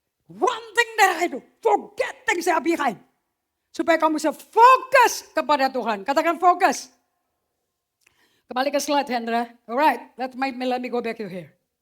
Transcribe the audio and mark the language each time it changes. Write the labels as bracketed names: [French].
[English] One thing that I do, forget things that are behind. [Indonesian] Supaya kamu bisa fokus kepada Tuhan. Katakan fokus. Kembali ke slide, Hendra. [English] Alright, let me go back to here.